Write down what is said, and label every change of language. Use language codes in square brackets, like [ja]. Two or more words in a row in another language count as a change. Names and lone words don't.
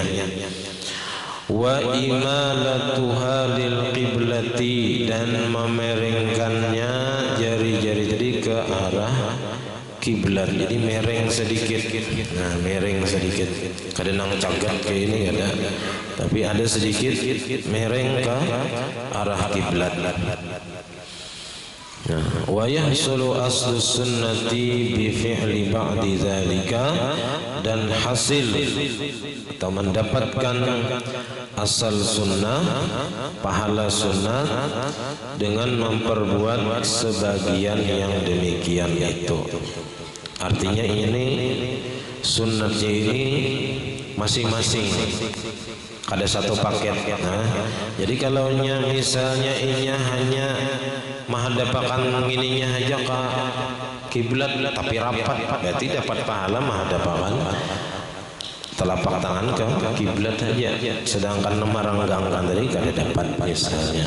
[ar] وإمالتها للقبلة, [id] dan memeringkannya jari-jari tadi ke arah kiblat. Jadi mereng sedikit. Nah, mereng sedikit. [bjn] Kadang nang cagat ke ini ada, tapi ada sedikit mereng ke arah kiblat. [ar] ويحصل أصل السنة بفعل بعض ذلك, [id] dan hasil atau mendapatkan asal sunnah, pahala sunnah dengan memperbuat sebagian yang demikian itu. Artinya ini sunnatnya ini masing-masing ada satu paket. [bjn] Jadi kalau misalnya inya hanya menghadapakan ininya aja ke kiblat tapi rapat, berarti dapat pahala menghadapakan telapak tangan ke kiblat saja. Sedangkan meranggangkan tadi kada dapat misalnya.